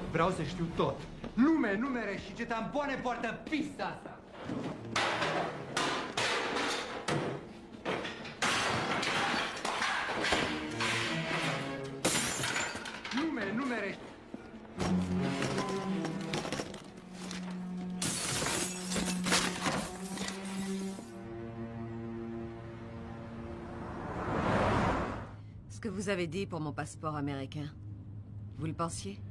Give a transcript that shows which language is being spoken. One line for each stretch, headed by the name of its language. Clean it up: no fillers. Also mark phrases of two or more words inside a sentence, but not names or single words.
Romanian: Vreau să știu tot. Nume, numere și ce tampoane poartă pista asta. Nume, numere...
French: Ce que vous avez dit pour mon passeport américain, vous le pensiez?